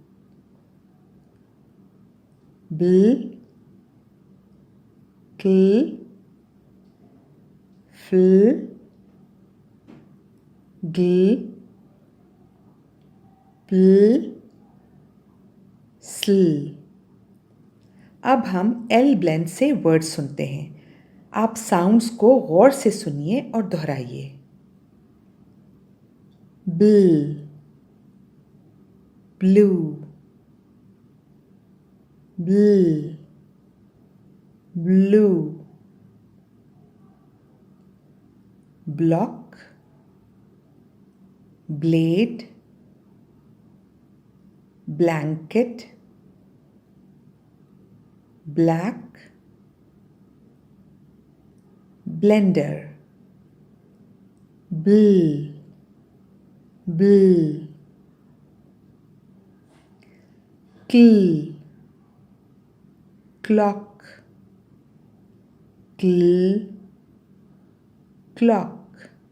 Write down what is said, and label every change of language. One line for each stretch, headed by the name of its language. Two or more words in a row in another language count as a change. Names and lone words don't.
Hindi: ब्ल क्ल फ्ल ग्ल प्ल स्ल. अब हम
English: L blend
Hindi: से वर्ड सुनते हैं. आप साउंड्स को गौर से सुनिए और दोहराइए.
English: bl, blue, bl, blue. block, blade, blanket, black, blender. Bl, bl. Cl, clock, cl, clock.